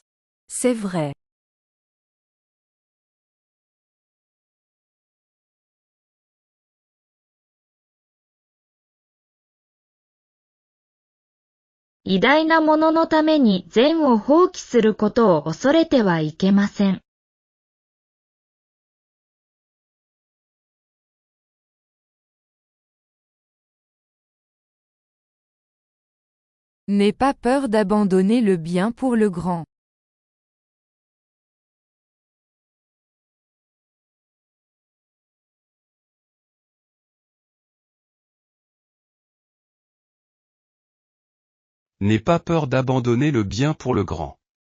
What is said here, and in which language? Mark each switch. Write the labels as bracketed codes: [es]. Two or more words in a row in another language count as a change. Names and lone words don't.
[fr] C'est vrai. « [ja] 偉大なもののために善を放棄することを恐れてはいけません。 [fr] N'aie pas peur d'abandonner le bien pour le grand. N'aie pas peur d'abandonner le bien pour le grand.